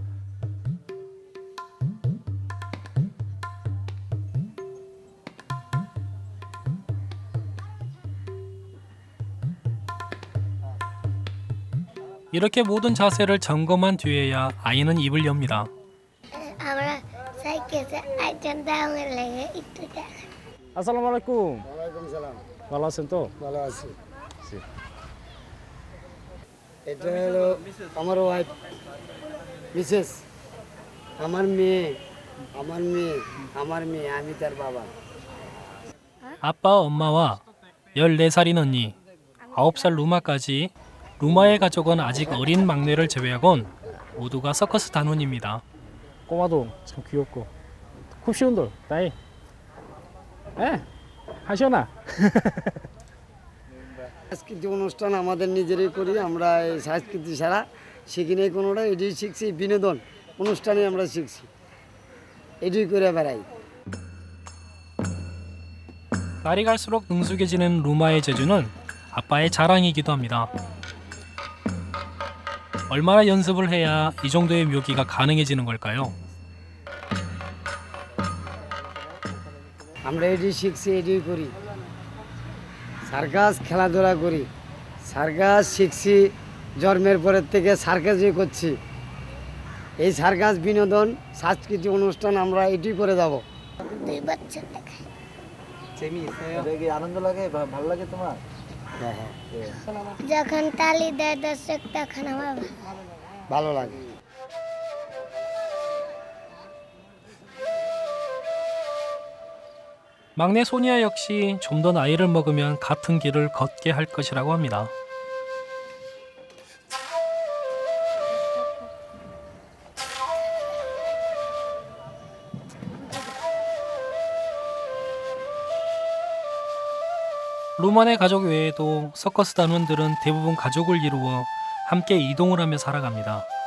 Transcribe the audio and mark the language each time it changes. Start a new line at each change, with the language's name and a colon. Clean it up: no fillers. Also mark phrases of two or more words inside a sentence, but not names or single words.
Korean: 이렇게 모든 자세를 점검한 뒤에야 아이는 입을 엽니다.
Bangla: আসসালামু আলাইকুম। ভালো আছেন তো? ভালো আছি। এটা হলো আমার
English: wife Mrs,
Bangla: আমার মেয়ে আমি তার বাবা।
Korean: 아빠, 엄마와 14살인 언니, 9살 루마까지 루마의 가족은 아직 어린 막내를 제외하곤 모두가 서커스 단원입니다. 꼬마도 참 귀엽고
Bangla: খুব সুন্দর তাই হাসিও না সাংস্কৃতিক অনুষ্ঠান আমাদের নিজেরাই করি আমরা এই সংস্কৃতি ছাড়া শিখি নাই কোনোটা এটাই শিখছি বিনোদন অনুষ্ঠানে আমরা শিখছি এটাই করে বেড়াই
Korean: 날이 갈수록 능숙해지는 루마의 재주는 아빠의 자랑이기도 합니다. 얼마나 연습을 해야 이 정도의 묘기가 가능해지는 걸까요?
Bangla: আমরা এটাই শিখছি এটাই করি সার্কাস খেলাধুলা করি সার্কাস শিখছি জন্মের পরের থেকে সার্কাসই করছি এই সার্কাস বিনোদন সাংস্কৃতিক অনুষ্ঠান আমরা এটাই করে যাব দুই বছর থেকে এটা কি আনন্দ লাগে ভালো লাগে তোমার? হ্যাঁ হ্যাঁ যখন তালি দেয় দর্শক তখন আমার ভালো লাগে
Korean: 막내 소니아 역시 좀 더 나이를 먹으면 같은 길을 걷게 할 것이라고 합니다. 루만의 가족 외에도 서커스 단원들은 대부분 가족을 이루어 함께 이동을 하며 살아갑니다.